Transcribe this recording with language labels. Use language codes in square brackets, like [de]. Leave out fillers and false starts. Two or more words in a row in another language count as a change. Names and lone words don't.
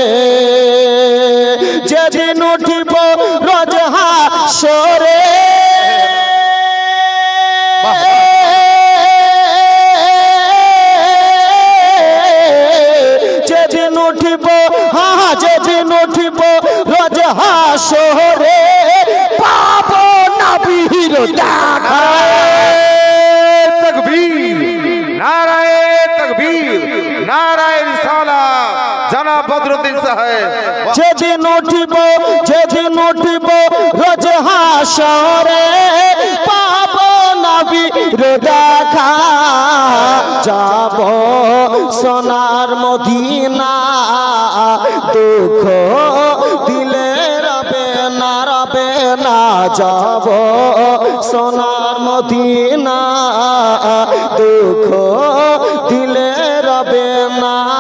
[bn] যেদিন উঠিব রোজ হাসরে যেদিন উঠিব যেদিন উঠিব রোজ হাসরে পাব নবীর দেখা [ur] تکبیر نعرۂ تکبیر نعرۂ رسالت جناب بدرالدین صاحب [bn] যেদিন উঠিব রোজ হাসরে পাব নবীর দেখা যাব সোনার মদিনা দুঃখ দিলে রবে না যাব সোনার মদিনা দুঃখ দিলে রবে না